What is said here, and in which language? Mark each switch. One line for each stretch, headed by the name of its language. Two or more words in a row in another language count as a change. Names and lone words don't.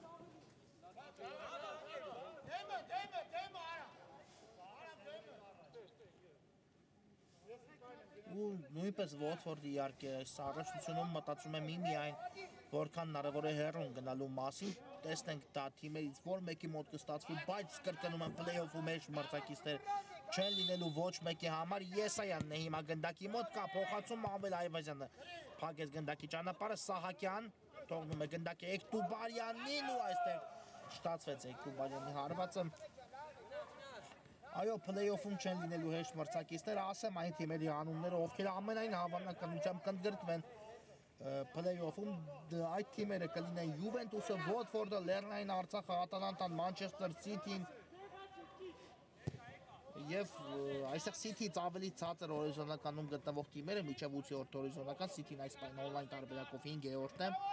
Armenian: Ու նույնպես Watford-ը իհարկե այս առաջնությունում մտածում եմ միայն որքան հնարավոր է հեռուն գնալու մասին, տեսնենք դա թիմերից որ մեկի մոտ կստացվի, բայց կրկնում եմ play-off-ում մեջ մրցակիցներ չեն լինելու ոչ մեկի համար։ Եսայանն է հիմա գնդակի մոտ, կա փոխանցում Ամվել Այվազյանը փակեց գնդակի ճանապարհը, Սահակյան թողնում է գնդակի Էկտուբարյանին ու այստեղ շտացվեց Էկտուբարյանի հարվածը։ Այո, play-off-ում չեն լինելու հեշտ մրցակիցներ, ասեմ այն թիմերի անունները, ովքեր ամենայն հավանականությամբ կընդգրկվեն play-off-ում, այդ թիմերը կլինեն Յուվենտուսը, Watford-ը, Լեռնային Արցախը, Ատալանտան, Մանչեսթեր Սիթին եւ այստեղ Սիթիից ավելի ցածր հորիզոնականում գտնվող թիմերը միջև 8-րդ հորիզոնական, Սիթին այս պայն on-line տարբերակով 5-րդն է։